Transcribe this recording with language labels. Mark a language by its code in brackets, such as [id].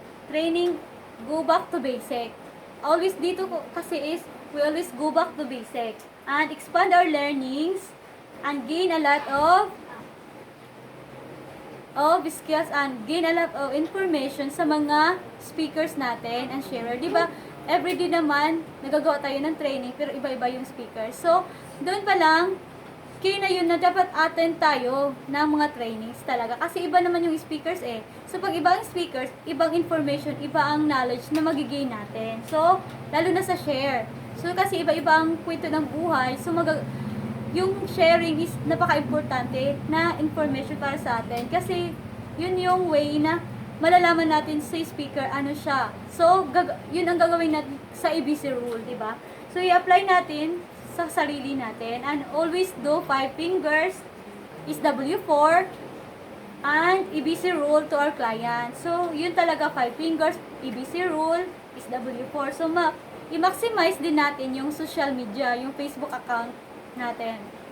[en] Training, go back to basic. Always dito kasi is, we always go back to basic and expand our learnings and gain a lot of skills and gain a lot of information [tl] sa mga speakers natin [en] and sharer. [tl] Diba, everyday naman, nagagawa tayo ng training, pero iba-iba yung speakers. So, doon pa lang, kaya na yun na dapat attend tayo ng mga trainings talaga. Kasi iba naman yung speakers eh. So, pag iba ang speakers, ibang information, iba ang knowledge na magigain natin. So, lalo na sa share. So, kasi iba-iba ang kwento ng buhay. So, yung sharing is napaka-importante na information para sa atin. Kasi, yun yung way na malalaman natin sa speaker, ano siya. So, yun ang gagawin natin sa ABC rule, diba? So, i-apply natin sa sarili natin. [en] And always do 5 fingers is W4 and ABC rule to our client. [tl] So, yun talaga 5 fingers, ABC rule is W4. So, i-maximize din natin yung social media, yung Facebook account natin.